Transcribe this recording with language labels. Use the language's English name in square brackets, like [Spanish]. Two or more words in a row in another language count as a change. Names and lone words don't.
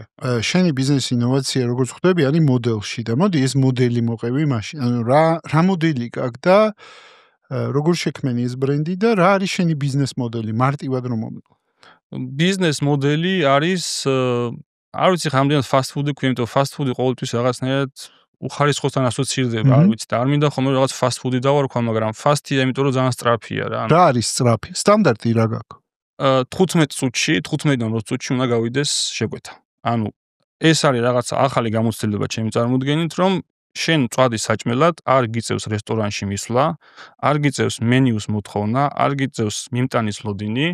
[Georgian] შენი ბიზნესის ინოვაცია როგორც ხვდები, არის მოდელში და მოდი ეს მოდელი მოყევი მაშინ. ანუ რა მოდელი გაქვს და როგორ შექმენი ეს ბრენდი და რა არის შენი ბიზნეს მოდელი მარტივად რომ მომიყო. ბიზნეს მოდელი არის არ ვიცი რამდენად [English] fast food- [Georgian] ი ქვია, იმიტომ [English] fast food- [Georgian] ი ყოველთვის რაღაცნაირად უხარისხოსთან ასოცირდება, არ ვიცი და არ მინდა ხოლმე რაღაც [English] fast food- [Georgian] ი დავარქვა, მაგრამ fast-ია, იმიტომ რომ ძალიან სწრაფია რა. რა არის სწრაფი? სტანდარტი რა გაქვს? 15-დან 20 წუთში უნდა გავიდეს შეკვეთა. ანუ ეს არის რაღაცა ახალი გამოცდილება ჩემი წარმოდგენით, რომ შენ წვადის საჭმელად არ გიწევს რესტორანში მისვლა, არ გიწევს მენიუს მოთხოვნა, არ გიწევს მიმტანის ლოდინი,